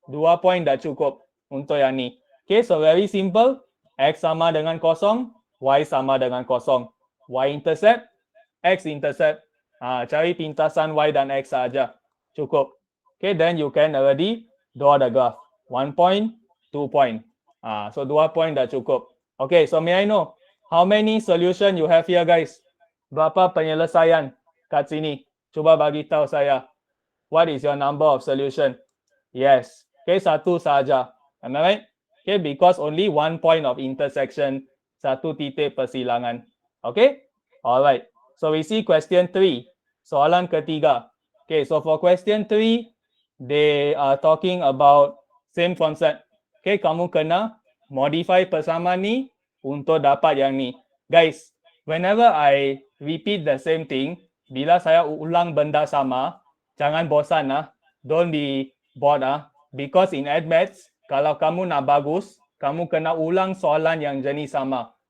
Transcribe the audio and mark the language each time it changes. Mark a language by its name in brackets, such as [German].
[Malay] 2 point dah cukup untuk yang ni. [English] Okay, so very simple. [Malay] X sama dengan kosong, Y sama dengan kosong. [English] Y intercept, X intercept. [Malay] Cari pintasan Y dan X saja. Cukup. [English] Okay, then you can already draw the graph. 1 point, 2 point. [Malay] So 2 point dah cukup. [English] Okay, so may I know how many solution you have here, guys? [Malay] Berapa penyelesaian kat sini? Cuba bagi tahu saya. [English] What is your number of solution? Yes. Okay, [Malay] satu saja. [English] Am I right? Okay, because only 1 point of intersection, [Malay] satu titik persilangan. [English] Okay? Alright. So we see question 3. [Malay] Soalan ketiga. [English] Okay, so for question 3, they are talking about same concept. [Malay] Okay, kamu kena modify persamaan ni untuk dapat yang ni. [English] Guys, whenever I repeat the same thing, [Malay] bila saya ulang benda sama, jangan bosan [English] Don't be bored Because in admaths, [Malay] kalau kamu nak bagus, kamu kena ulang soalan yang jenis sama.